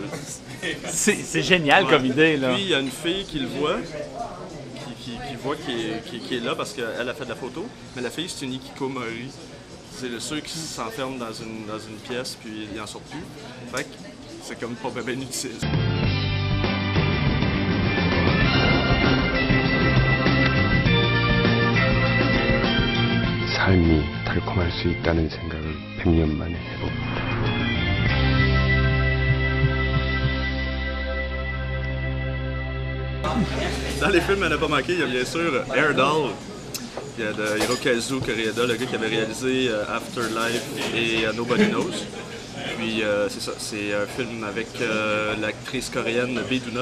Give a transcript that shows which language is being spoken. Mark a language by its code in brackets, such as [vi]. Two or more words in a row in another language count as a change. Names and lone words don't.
[fr] C'est génial comme idée, là. Puis il y a une fille qui le voit, qui est là parce qu'elle a fait de la photo, mais la fille c'est une hikikomori. C'est ceux qui s'enferment dans une pièce puis ils en sortent plus. Fait que c'est comme pas bien utile. [ko] 삶이 달콤할 수 있다는 생각을 100년 만에 해봅니다. [fr] Dans les films à ne pas manquer, il y a bien sûr Air Doll. Il y a de Hirokazu Koreeda, le gars qui avait réalisé Afterlife et Nobody Knows. Puis c'est ça, c'est un film avec l'actrice coréenne Bae Doona.